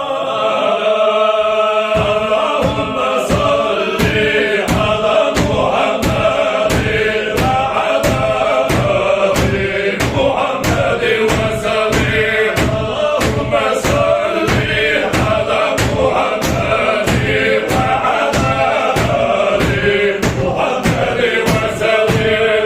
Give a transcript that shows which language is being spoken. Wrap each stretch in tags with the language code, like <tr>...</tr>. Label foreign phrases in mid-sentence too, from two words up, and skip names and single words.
<ar>اللهم صل على محمد وعلى آل محمد وسلم. اللهم صل على محمد وعلى آل محمد وسلم.</ar>